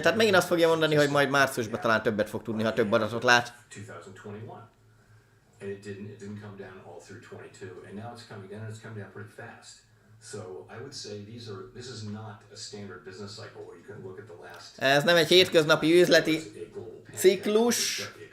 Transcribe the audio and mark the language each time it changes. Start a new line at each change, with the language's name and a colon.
Hungarian: Tehát megint azt fogja mondani, hogy majd márciusban talán többet fog tudni, ha több adatot lát.
English: 2021. And it didn't come down all through 22, and now it's coming down, and it's coming down pretty fast. So I would say this is not a standard business cycle where you can look at the last.
Hungarian: Ez nem egy hétköznapi üzleti ciklus.